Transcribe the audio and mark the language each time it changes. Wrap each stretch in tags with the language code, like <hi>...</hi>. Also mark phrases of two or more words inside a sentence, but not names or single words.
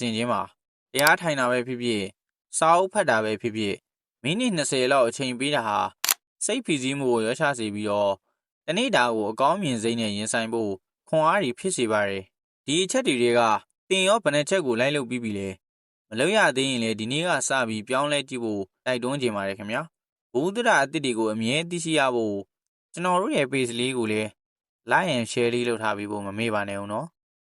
<my>င်ခြင်းပါတရားထိုင်တာပဲဖြစ်ဖြစ်စာအုပ်ဖတ်တာပဲဖြစ်ဖြစ်မိနစ်20လောက်အချိန်ပေးတာဟာစိတ်ဖိစီးမှုကိုရောချစေပြီးတော့တနေ့တာကိုအကောင်းမြင်စိတ်နဲ့ရင်ဆိုင်ဖို့ခွန်အားတွေဖြစ်စေပါတယ်ဒီအချက်တွေကတင်ရောဘယ်နှချက်ကိုလိုက်လုပ်ပြီးပြီလဲမလုပ်ရသေးရင်လည်းဒီနေ့ကစပြီးပြောင်းလဲကြည့်ဖို့တိုက်တွန်းခြင်းပါတယ်ခင်ဗျာဘုဒ္ဓရာအသစ်တွေကိုအမြဲသိရှိရဖို့ကျွန်တော်တို့ရဲ့ page လေးကိုလည်း</my> <en>like and share</en> <my>လေးလုပ်ထားပြီးဖို့မမေ့ပါနဲ့ဦးနော်</my>